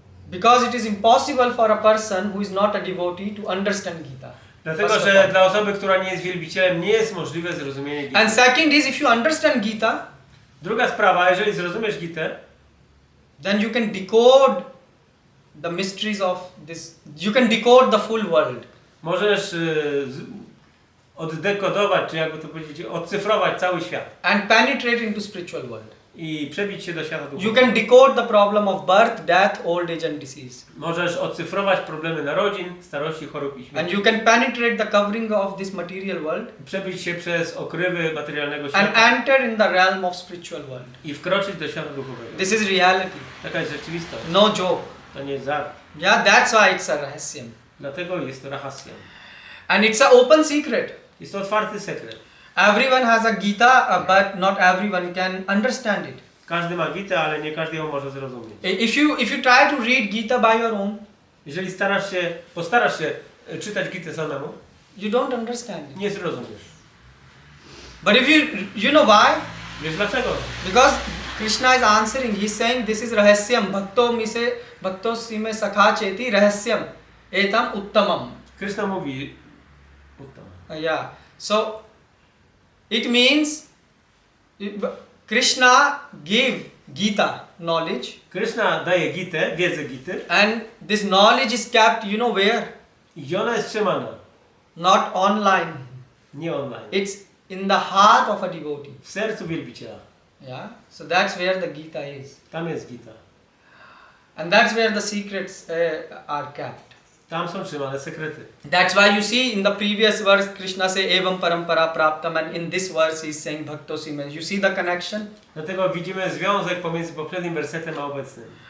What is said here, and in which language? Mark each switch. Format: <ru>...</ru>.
<en>Because it is impossible for a person who is not a devotee to understand Gita.</en> <pl>Dlatego, że dla osoby, która nie jest wielbicielem, nie jest możliwe zrozumienie Gity.</pl> <en>And second is, if you understand Gita,</en> <pl>druga sprawa, jeżeli zrozumiesz Gitę,</pl> <en>then you can decode the mysteries of this. You can decode the full world.</en> <pl>możesz oddekodować, czy jakby to powiedzieć, odcyfrować cały świat.</pl> <en>And penetrate into spiritual world.</en> <pl>I przebić się do świata</pl> <en>You</en> <pl>duchowego.</pl> <en>can decode the problem of birth, death, old age and disease.</en> <pl>Możesz odcyfrować problemy narodzin, starości, chorób i</pl> <en>And</en> <pl>śmierci.</pl> <en>you can penetrate the covering of this material world</en> <pl>Przebić się przez okrywy materialnego</pl> <en>and</en> <pl>świata</pl> <en>enter in the realm of spiritual world.</en> <pl>i wkroczyć do świata duchowego.</pl> <en>This is reality,</en> <pl>Taka jest rzeczywistość.</pl> <en>no joke.</en> <pl>To nie jest żart.</pl> <en>Yeah, that's why it's a rahasyam.</en> <pl>Dlatego jest to rahasyam.</pl> <en>And it's an open secret.</en> <pl>Jest to otwarty sekret.</pl> <en>Everyone has a Gita, but not everyone can understand it.</en> <pl>Każdy ma Gitę, ale nie każdy ją może zrozumieć.</pl> <en>If you try to read Gita by your own,</en> <pl>Jeżeli postarasz się czytać Gitę samemu,</pl> <en>you don't understand it.</en> <pl>nie zrozumiesz.</pl> <en>But if you know why?</en> <pl>Wiesz dlaczego?</pl> <en>Because Krishna is answering. He's saying this is rahasyam.</en> <sa>Bhakto sime sakha cheti rahasyam. Etam uttamam.</sa> <pl>Krishna mówi uttam. Yeah.</pl> <en>So it means Krishna gave Gita knowledge.</en> <pl>Krishna daje Gitę, wiedzę Gity,</pl> <en>And this knowledge is kept, you know where?</en> <pl>i ona jest trzymana.</pl> <en>Not online.</en> <pl>Nie online.</pl> <en>It's in the heart of a devotee.</en> <pl>W sercu wielbiciela. Yeah.</pl> <en>So that's where the Gita is.</en> <pl>Tam jest Gita.</pl> <en>And that's where the secrets are kept.</en> <pl>Tam są trzymane sekrety.</pl> <en>That's why you see in the previous verse Krishna say</en> <sa>evam parampara praptam,</sa> <en>and in this verse he is saying bhakto sime. You see the connection?</en> <pl>Dlatego widzimy związek pomiędzy poprzednim wersetem a obecnym.</pl>